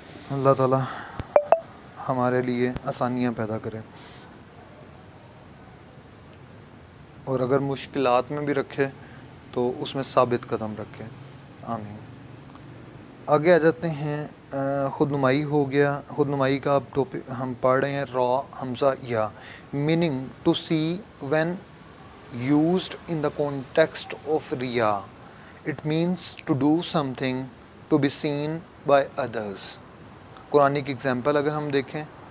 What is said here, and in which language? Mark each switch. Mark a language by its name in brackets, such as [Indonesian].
[Urdu] اللہ تعالیٰ ہمارے لیے آسانیاں پیدا کرے، اور اگر مشکلات میں بھی رکھے تو اس میں ثابت قدم رکھے. آمین. آگے آ جاتے ہیں. خود نمائی ہو گیا. خود نمائی کا اب ٹاپک ہم پڑھ رہے ہیں. [English] را حمزہ یا، meaning to see when used in the context of riya. It means to do something to be seen by others. [Urdu] قرآن کی اگزامپل اگر ہم دیکھیں،